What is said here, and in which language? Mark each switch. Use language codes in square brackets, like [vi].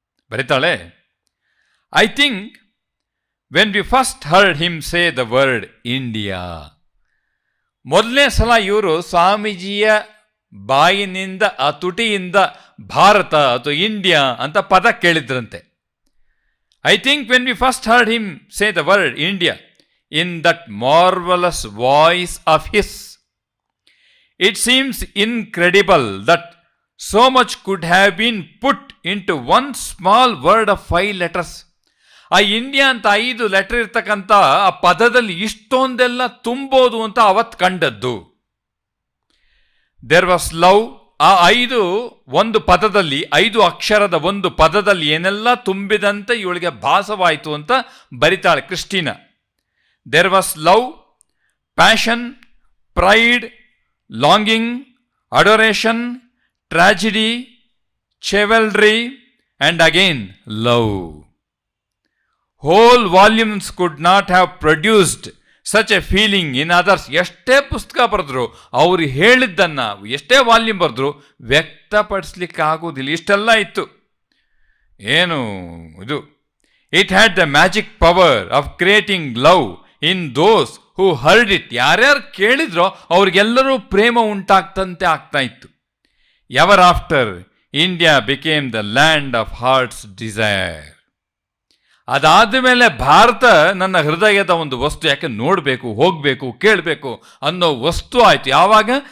[kn] ಬರಿತಾಳೆ, [en] I think when we first heard him say the word India. [kn] ಮೊದಲನೇ ಸಲ ಇವರು ಸ್ವಾಮೀಜಿಯ ಬಾಯಿನಿಂದ, ಆ ತುಟಿಯಿಂದ ಭಾರತ ಅಥವಾ ಇಂಡಿಯಾ ಅಂತ ಪದ ಕೇಳಿದ್ರಂತೆ. [en] I think when we first heard him say the word India in that marvelous voice of his, it seems incredible that so much could have been put into one small word of 5 letters. [kn] ಆ India ಅಂತ 5 letter ಇರ್ತಕ್ಕಂಥ ಆ ಪದದಲ್ಲಿ ಇಷ್ಟೊಂದೆಲ್ಲ ತುಂಬೋದು ಅಂತ ಅವತ್ತು ಕಂಡದ್ದು. [en] There was love. [kn] ಆ 5 ಒಂದು ಪದದಲ್ಲಿ, 5 ಅಕ್ಷರದ ಒಂದು ಪದದಲ್ಲಿ ಏನೆಲ್ಲ ತುಂಬಿದಂತೆ ಇವಳಿಗೆ ಭಾಸವಾಯಿತು ಅಂತ ಬರಿತಾಳೆ Christina. [en] There was love, passion, pride, longing, adoration, tragedy, chivalry, and again love. Whole volumes could not have produced such a feeling in others. [kn] ಎಷ್ಟೇ ಪುಸ್ತಕ ಬರೆದ್ರು, ಅವರು ಹೇಳಿದ್ದನ್ನು ಎಷ್ಟೇ ವಾಲ್ಯೂಮ್ ಬರೆದ್ರು ವ್ಯಕ್ತಪಡಿಸ್ಲಿಕ್ಕೆ ಆಗೋದಿಲ್ಲ. ಇಷ್ಟೆಲ್ಲ ಇತ್ತು. ಏನು ಇದು? [en] It had the magic power of creating love in those who heard it. [kn] ಯಾರ್ಯಾರು ಕೇಳಿದ್ರೋ ಅವ್ರಿಗೆಲ್ಲರೂ ಪ್ರೇಮ ಉಂಟಾಗ್ತಂತೆ ಆಗ್ತಾ ಇತ್ತು. [en] Ever after India became the land of heart's desire. [kn] ಅದಾದ ಮೇಲೆ ಭಾರತ ನನ್ನ ಹೃದಯದ ಒಂದು ವಸ್ತು, ಯಾಕೆ ನೋಡಬೇಕು, ಹೋಗಬೇಕು, ಕೇಳಬೇಕು ಅನ್ನೋ ವಸ್ತು ಆಯಿತು. ಯಾವಾಗ?